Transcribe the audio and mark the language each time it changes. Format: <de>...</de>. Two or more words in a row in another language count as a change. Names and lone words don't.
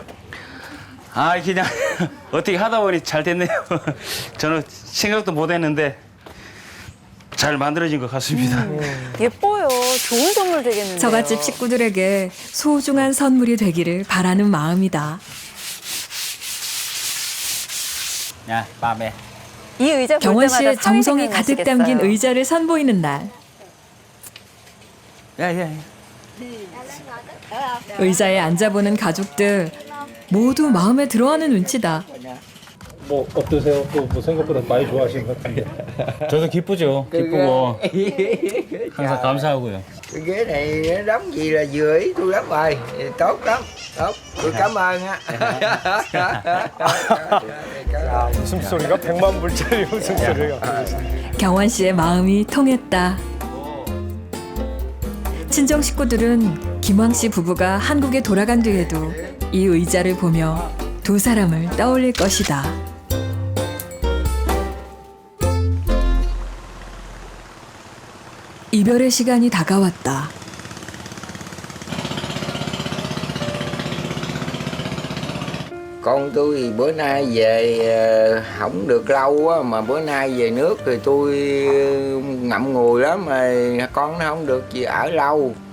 <ko>아 그냥 어떻게 하다 보니 잘 됐네요. 저는 생각도 못했는데 잘 만들어진 것 같습니다. 예뻐요. 좋은 선물 되겠는데요. 처갓집 식구들에게 소중한 선물이 되기를 바라는 마음이다.</ko> <vi>Nha, ba mẹ.</vi> <ko>이 의자 볼 경원 때마다 씨의 정성이 사회생활 가득 나시겠어요. 담긴 의자를 선보이는 날. 의자에 앉아보는 가족들 모두 마음에 들어하는 눈치다. 뭐 어떠세요? 또 뭐 생각보다 많이 좋아하시는 것 같은데. 저도 기쁘죠. 기쁘고 항상 감사하고요.</ko> <vi>Cái ghế này nó đóng gì là vừa ý tôi lắm rồi. Tốt lắm. Tốt. Tôi cảm ơn á.</vi> <ko>야, 웃음소리가 100만 불짜리 웃음소리가. 경원 씨의 마음이 통했다. 친정 식구들은 김황 씨 부부가 한국에 돌아간 뒤에도 이 의자를 보며 두 사람을 떠올릴 것이다. 이별의 시간이 다가왔다.</ko> <vi>Con tôi thì bữa nay về không được lâu á, mà bữa nay về nước thì tôi ngậm ngùi lắm mà con nó không được gì ở lâu.</vi>